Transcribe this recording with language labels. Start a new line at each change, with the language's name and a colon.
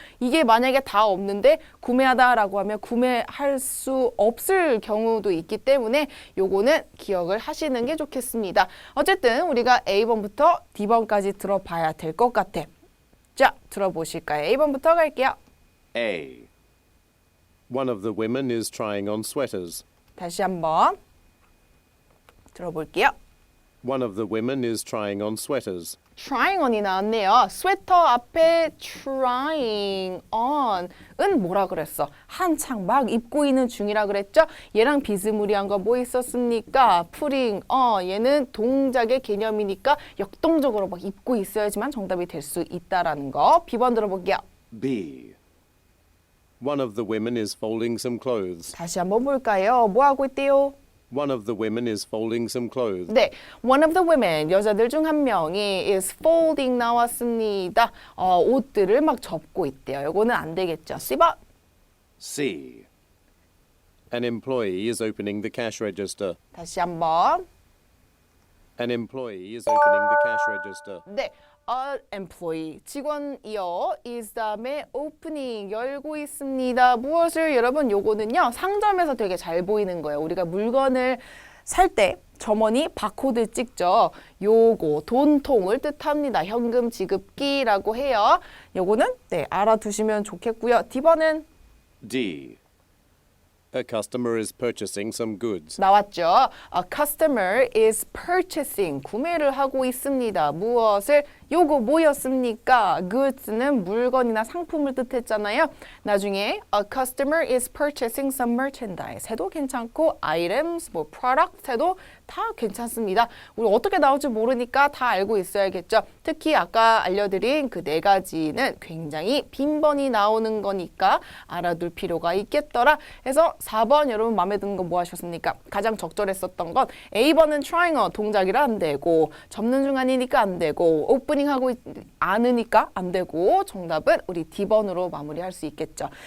Korean: 이게 만약에 다 없는데 구매하다라고 하면 구매할 수 없을 경우도 있기 때문에 요거는 기억을 하시는 게 좋겠습니다. 어쨌든 우리가 A번부터 D번까지 들어봐야 될 것 같아. 자, 들어보실까요? A번부터 갈게요.
English: A. One of the women is trying on sweaters.
Korean: 다시 한번 들어볼게요.
English: One of the women is trying on sweaters. trying on
Korean: 이 나왔네요. 스웨터 앞에 trying on은 뭐라 그랬어? 한창 막 입고 있는 중이라 그랬죠? 얘랑 비스무리한 거 뭐 있었습니까?
English: putting on
Korean: 얘는 동작의 개념이니까 역동적으로 막 입고 있어야지만 정답이 될 수 있다라는 거. B번 들어볼게요.
English: B. One of the women is folding some clothes.
Korean: 다시 한번 볼까요? 뭐 하고 있대요?
English: One of the women is folding some clothes.
Korean: 네,
English: one of the women,
Korean: 여자들 중 한 명이
English: is folding
Korean: 나왔습니다. 옷들을 막 접고 있대요. 이거는 안 되겠죠. C번.
English: C. An employee is opening the cash register.
Korean: 다시 한번.
English: An employee is opening the cash register.
Korean: 네,
English: an employee,
Korean: 직원이요. is 다음에 opening, 열고 있습니다. 무엇을 여러분 요거는요. 상점에서 되게 잘 보이는 거예요. 우리가 물건을 살 때 점원이 바코드 찍죠. 요거 돈통을 뜻합니다. 현금 지급기라고 해요. 요거는 네, 알아두시면 좋겠고요. D번은
English: D. A customer is purchasing some goods.
Korean: 나왔죠.
English: A customer is purchasing.
Korean: 구매를 하고 있습니다. 무엇을? 요거 뭐였습니까? goods는 물건이나 상품을 뜻했잖아요.
English: 나중에 a customer is purchasing some merchandise
Korean: 해도 괜찮고
English: items, 뭐 product
Korean: 해도 다 괜찮습니다. 우리 어떻게 나올지 모르니까 다 알고 있어야겠죠. 특히 아까 알려드린 그 네 가지는 굉장히 빈번히 나오는 거니까 알아둘 필요가 있겠더라. 해서 4번 여러분 마음에 드는 거 뭐 하셨습니까? 가장 적절했었던 건 A번은
English: trying on
Korean: 동작이라 안 되고 접는 중 아니니까 안 되고 오프닝 하고 않으니까 안 되고 정답은 우리 D번으로 마무리할 수 있겠죠.